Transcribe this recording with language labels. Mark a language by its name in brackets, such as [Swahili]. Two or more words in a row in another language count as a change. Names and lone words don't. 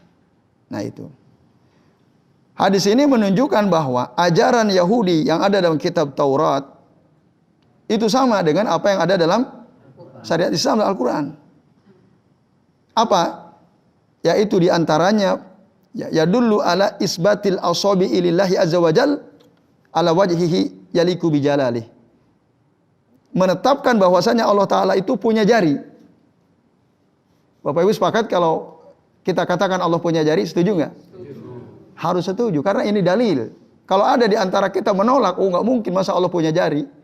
[Indonesian] Nah itu. Hadis ini menunjukkan bahwa ajaran Yahudi yang ada dalam kitab Taurat itu sama dengan apa yang ada dalam syariat Islam dan Al-Quran. Apa? Yaitu diantaranya [Arabic] يدل على إثبات الأصابع لله عز وجل على وجه يليق بجلاله. [Indonesian] Menetapkan bahwasanya Allah Ta'ala itu punya jari. Bapak Ibu sepakat kalau kita katakan Allah punya jari, setuju nggak? Harus setuju, karena ini dalil. Kalau ada di antara kita menolak, oh nggak mungkin, masa Allah punya jari?